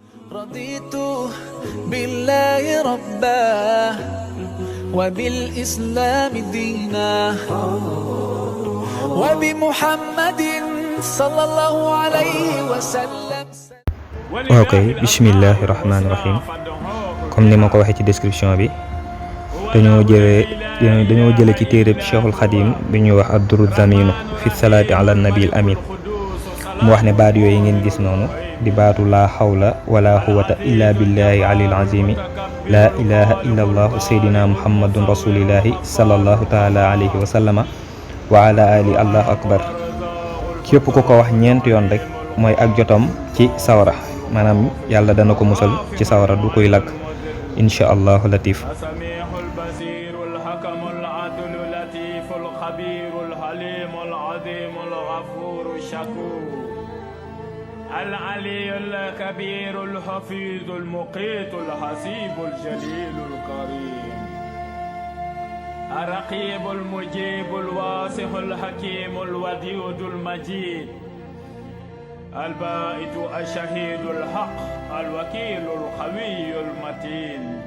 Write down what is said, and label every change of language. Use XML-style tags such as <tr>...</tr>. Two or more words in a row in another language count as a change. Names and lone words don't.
<ar>رضيت بالله ربا وبالإسلام دينا وبمحمد صلى الله عليه وسلم.</ar> <wo>ok</wo> <ar>بسم الله الرحمن الرحيم</ar> <wo>comme ni ma ko waxee ci description bi dañoo jële ci téereb Cheikhul Khadim bi ñuy wax ad-durru</wo> <ar>ضامن في الصلاة على النبي الأمين</ar> <wo>mu wax ne baat yooyu ngeen gis noonu di baatu</wo> <ar>لا حول ولا قوة إلا بالله العلي العظيم لا إله إلا الله سيدنا محمد رسول الله صلى الله تعالى عليه وسلم وعلى آل الله أكبر</ar> <wo>képp ku ko wax ñeent yoon rek mooy ak jotam ci sawara maanaam yàlla dana ko musal ci sawara du koy lakk</wo> <ar>إن شاء الله لطيف العلي الكبير الحفيظ المقيت الحسيب الجليل الكريم الرقيب المجيب الواسع الحكيم الودود المجيد البائت الشهيد الحق الوكيل القوي المتين</ar>